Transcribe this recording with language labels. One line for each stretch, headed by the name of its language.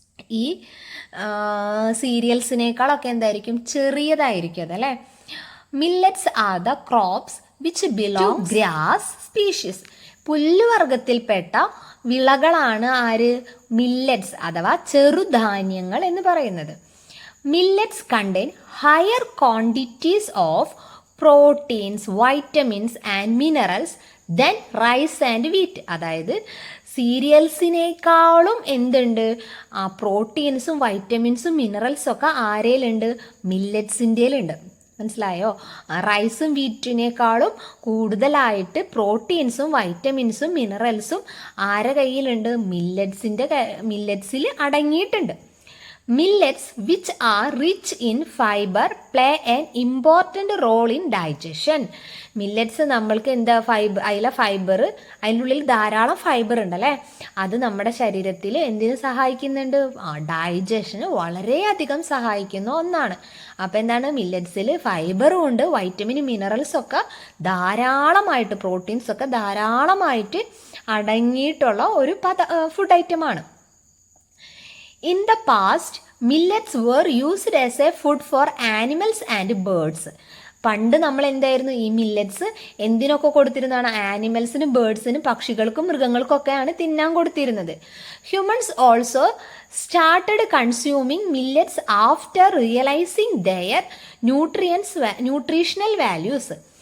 Malayalam: ഈ സീരിയൽസിനേക്കാളൊക്കെ എന്തായിരിക്കും? ചെറിയതായിരിക്കും അതല്ലേ.
English: Millets are the crops which belong grass species.
Malayalam: പുല്ലുവർഗത്തിൽപ്പെട്ട വിളകളാണ് ആര്? മില്ലറ്റ്സ് അഥവാ ചെറുധാന്യങ്ങൾ എന്ന് പറയുന്നത്.
English: Millets contain higher quantities of proteins, vitamins and minerals than rice and wheat.
Malayalam: അതായത് സീരിയൽസിനേക്കാളും എന്തുണ്ട്? പ്രോട്ടീൻസും വൈറ്റമിൻസും മിനറൽസും ഒക്കെ ആരേലുണ്ട്? മില്ലറ്റ്സിൻ്റെയിലുണ്ട്. മനസ്സിലായോ? റൈസും വീറ്റിനേക്കാളും കൂടുതലായിട്ട് പ്രോട്ടീൻസും വൈറ്റമിൻസും മിനറൽസും ആരെ കയ്യിലുണ്ട്? മില്ലറ്റ്സിൽ അടങ്ങിയിട്ടുണ്ട്.
English: Millets, which are rich in fiber, play an important role in digestion.
Malayalam: Millets നമ്മൾക്ക് എന്താ? അതിലെ ഫൈബർ, അതിൻ്റെ ഉള്ളിൽ ധാരാളം ഫൈബർ ഉണ്ടല്ലേ. അത് നമ്മുടെ ശരീരത്തിൽ എന്തിനു സഹായിക്കുന്നുണ്ട്? ഡൈജഷന് വളരെയധികം സഹായിക്കുന്ന ഒന്നാണ്. അപ്പോൾ എന്താണ്? മില്ലറ്റ്സിൽ ഫൈബറും ഉണ്ട്, വൈറ്റമിനും മിനറൽസും ഒക്കെ ധാരാളമായിട്ട്, പ്രോട്ടീൻസ് ഒക്കെ ധാരാളമായിട്ട് അടങ്ങിയിട്ടുള്ള ഒരു ഫുഡ് ഐറ്റമാണ്.
English: In the past, millets were used as a food for animals and birds.
Malayalam: പണ്ട് നമ്മൾ എന്തായിരുന്നു? ഈ മില്ലറ്റ്സ് എന്തിനൊക്കെ കൊടുത്തിരുന്നതാണ്? ആനിമൽസിനും ബേർഡ്സിനും പക്ഷികൾക്കും മൃഗങ്ങൾക്കും ഒക്കെയാണ് തിന്നാൻ കൊടുത്തിരുന്നത്.
English: Humans also started consuming millets after realizing their nutritional values.